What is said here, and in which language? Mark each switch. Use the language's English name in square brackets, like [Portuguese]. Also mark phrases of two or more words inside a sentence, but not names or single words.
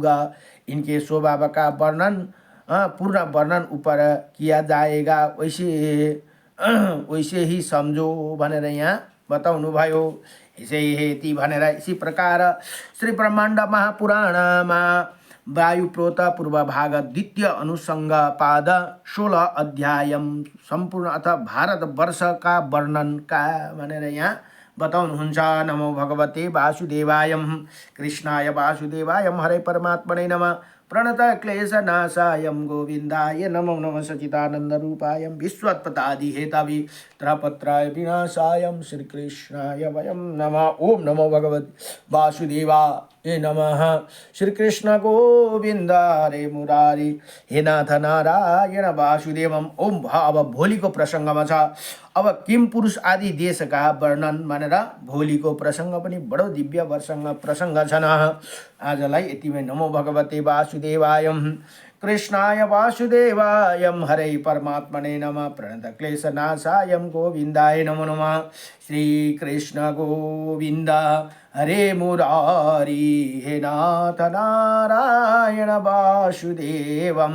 [Hindi] इनके स्वभाव का वर्णन पूर्ण वर्णन ऊपर किया जाएगा, वैसे ही समझो [Nepali] भनेर यहाँ बताउनु भयो। यसै हेती भनेर [Hindi] इसी प्रकार [Nepali] श्री ब्रह्माण्ड महापुराणमा वायुप्रोत पूर्व भाग द्वितीय अनुसंग पाद 16 अध्याय संपूर्ण [Hindi] अथ भारतवर्ष का वर्णन का [Nepali] भनेर यहाँ बताउनुहुन्छ। [Sanskrit] नमो भगवते वासुदेवाय कृष्णाय वासुदेवाय हरे परमात्मने नमः। प्रणत क्लेशनाशाय गोविन्दाय नमो नमः। सच्चिदानंद रूपाय विश्वोत्पत्ति हेतवे त्रपत्राय विनाशाय श्रीकृष्णाय वयं नमः। ओम नमो भगवते वासुदेवाय नमः। श्री कृष्ण गोविंद हरे मुरारी हे नाथ नारायण वासुदेवम। [Nepali] ओम अब भोलिको प्रसङ्गमा छ। अब किम पुरुष आदि देशका वर्णन भनेर भोलिको प्रसङ्ग पनि बडो दिव्य प्रसङ्ग छन्। आजलाई यतिमै [Sanskrit] नमो भगवते वासुदेवाय कृष्णाय वासुदेवाय हरे परमात्मने नमः। प्रणत क्लेशनाशाय गोविन्दाय नमो नमः। श्री कृष्ण गोविन्द हरे मुरारी हे नाथ नारायण वासुदेवम।